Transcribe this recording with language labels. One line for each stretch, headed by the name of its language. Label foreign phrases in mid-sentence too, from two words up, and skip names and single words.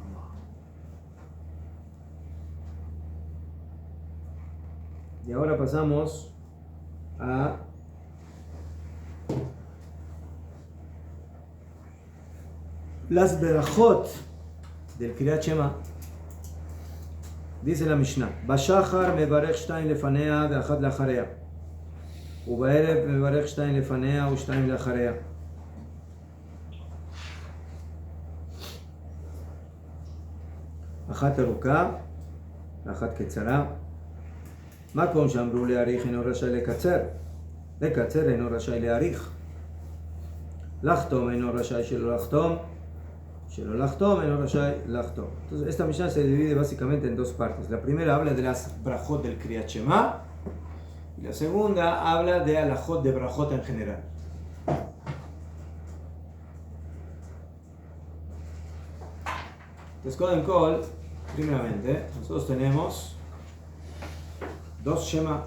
Spanish: Y ahora pasamos a las berajot del
Hebrew: קריאת שמע.
Spanish: Dice la Mishnah:
Hebrew: בשחר מברך שתיים לפניה ואחת לאחריה, ובערב מברך שתיים לפניה ושתיים לאחריה. אחת ארוכה ואחת קצרה. מקום שאמרו להאריך אינו רשאי לקצר, לקצר אינו רשאי להאריך, לחתום אינו רשאי שלא לחתום, שלא לחתום אינו רשאי לחתום.
Spanish: Entonces esta Mishnah se divide básicamente en dos partes. La primera habla de las brajot del
Hebrew: קריאת שמע
Spanish: y la segunda habla de alajot de brajot en general. Entonces,
Hebrew: קודם כל,
Spanish: primeramente, nosotros tenemos dos Shema.